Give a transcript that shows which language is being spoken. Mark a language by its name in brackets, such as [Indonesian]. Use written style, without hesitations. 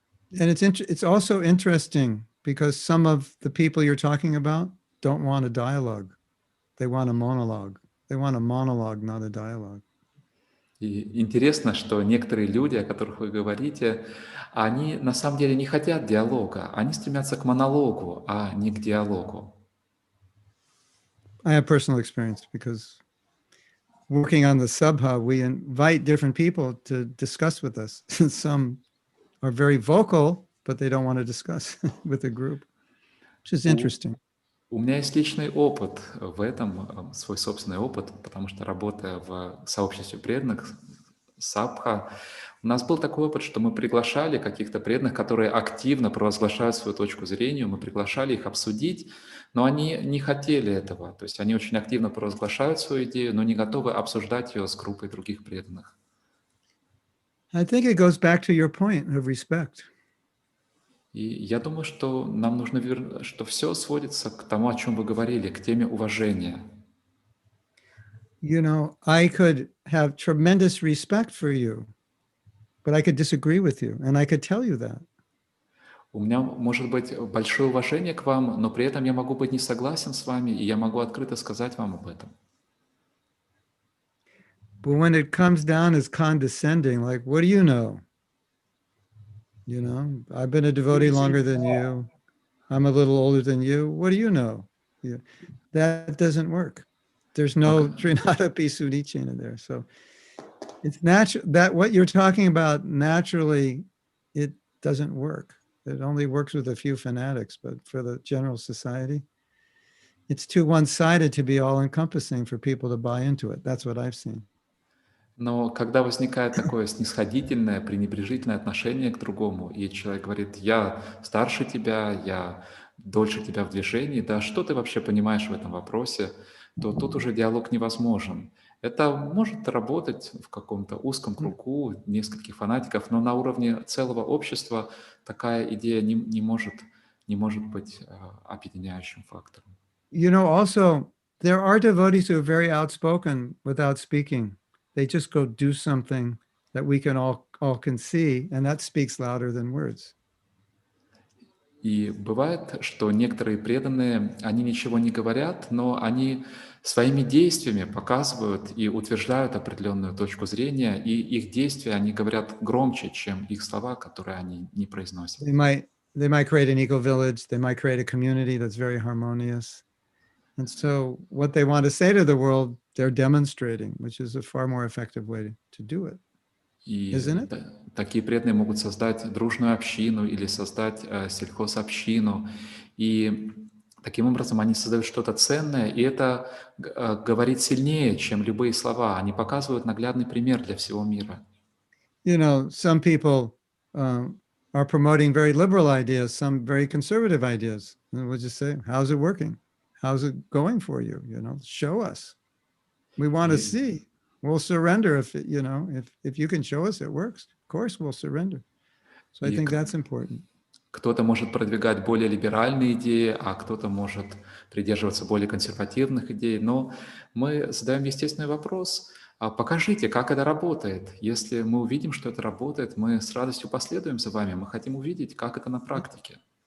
[English] And it's also interesting because some of the people you're talking about don't want a dialogue. They want a monologue. They want a monologue, not a dialogue. [Russian] И интересно, что некоторые люди, о которых вы говорите, они на самом деле не хотят диалога, они стремятся к монологу, а не к диалогу. [English] I have personal experience because working on the Sabha, we invite different people to discuss with us. Some are very vocal, but they don't want to discuss with the group, which is interesting. [Russian] У меня есть личный опыт в этом, свой собственный опыт, потому что, работая в сообществе преданных, сабха, у нас был такой опыт, что мы приглашали каких-то преданных, которые активно провозглашают свою точку зрения, мы приглашали их обсудить, но они не хотели этого, то есть они очень активно провозглашают свою идею, но не готовы обсуждать ее с группой других преданных. [English] I think it goes back to your point of respect. [Russian] И я думаю, что нам нужно, что все сводится к тому, о чем вы говорили, к теме уважения. [English] You know, I could have tremendous respect for you, but I could disagree with you, and I could tell you that. [Russian] У меня может быть большое уважение к вам, но при этом я могу быть не согласен с вами, и я могу открыто сказать вам об этом. [English] But when it comes down as condescending, like, what do you know? You know, I've been a devotee longer than you. I'm a little older than you. What do you know? Yeah, that doesn't work. There's no Trinata Pisudicina there. So it's natural that what you're talking about naturally, it doesn't work. It only works with a few fanatics, but for the general society, it's too one-sided to be all-encompassing for people to buy into it. That's what I've seen. [Russian] Но когда возникает такое снисходительное, пренебрежительное отношение к другому, и человек говорит: я старше тебя, я дольше тебя в движении, да что ты вообще понимаешь в этом вопросе, то тут уже диалог невозможен. Это может работать в каком-то узком кругу нескольких фанатиков, но на уровне целого общества такая идея не может быть объединяющим фактором. [English] You know, also, there are devotees who are very outspoken without speaking. They just go do something that we can all can see, and that speaks louder than words. [Russian] И бывает, что некоторые преданные, они ничего не говорят, но они своими действиями показывают и утверждают определенную точку зрения, и их действия, они говорят громче, чем их слова, которые они не произносят. [English] They might create an eco-village, they might create a community that's very harmonious. And so what they want to say to the world, they're demonstrating, which is a far more effective way to do it. [Russian] И [English] Isn't it? [Russian] такие преданные могут создать дружную общину или создать сельхозобщину. И таким образом они создают что-то ценное, и это говорит сильнее, чем любые слова. Они показывают наглядный пример для всего мира. [English] You know, some people are promoting very liberal ideas, some very conservative ideas. And we'll just say, how's it working? How's it going for you? You know, show us. We want to [Russian] И, [English] see. We'll surrender if it, you know, if you can show us it works. Of course, we'll surrender. So I [Russian] и [English] think that's important. [Russian] кто-то может продвигать более либеральные идеи, а кто-то может придерживаться более консервативных идей. Но мы задаем естественный вопрос: а покажите, как это работает. Если мы увидим, что это работает, мы с радостью последуем за вами. Мы хотим увидеть, как это на практике.